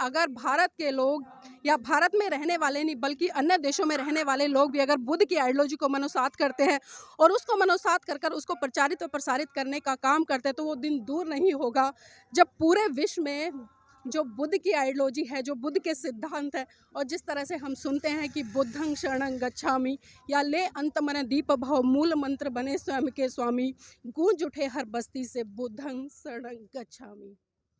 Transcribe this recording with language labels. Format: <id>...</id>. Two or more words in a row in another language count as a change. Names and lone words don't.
<hi>अगर भारत के लोग या भारत में रहने वाले नहीं बल्कि अन्य देशों में रहने वाले लोग भी अगर बुद्ध की आइडियोलॉजी को मनोसात करते हैं और उसको मनोसात कर उसको प्रचारित और प्रसारित करने का काम करते हैं, तो वो दिन दूर नहीं होगा जब पूरे विश्व में जो बुद्ध की आइडियोलॉजी है, जो बुद्ध के सिद्धांत है, और जिस तरह से हम सुनते हैं कि</hi> <pi>बुद्धं शरणं गच्छामि</pi> <hi>या ले अंत मन दीप भव मूल मंत्र बने स्वयं के स्वामी, गूंज उठे हर बस्ती से</hi> <pi>बुद्धं शरणं गच्छामि।</pi>